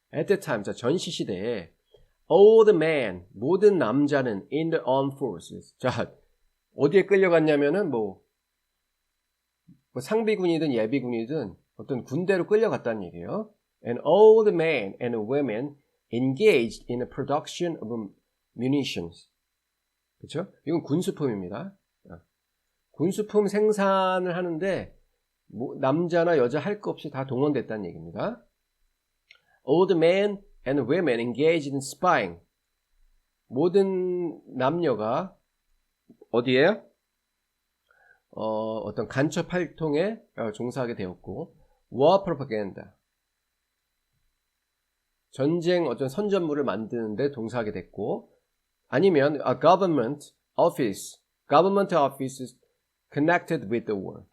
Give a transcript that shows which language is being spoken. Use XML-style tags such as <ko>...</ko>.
<en>At the time,</en> <ko>자, 전시 시대에</ko> <en>all the men,</en> <ko>모든 남자는</ko> <en>in the armed forces.</en> <ko>자, 어디에 끌려갔냐면은 상비군이든 예비군이든 어떤 군대로 끌려갔다는 얘기예요.</ko> <en>And all the men and women engaged in the production of munitions.</en> <ko>그렇죠? 이건 군수품입니다. 군수품 생산을 하는데 남자나 여자 할 거 없이 다 동원됐다는 얘기입니다.</ko> <en>All the men and women engaged in spying.</en> <ko>모든 남녀가 어디에? 어떤 간첩 활동에 종사하게 되었고,</ko> <en>war propaganda.</en> <ko>전쟁 어떤 선전물을 만드는데 동사하게 됐고, 아니면</ko> <en>a government office is connected with the war.</en>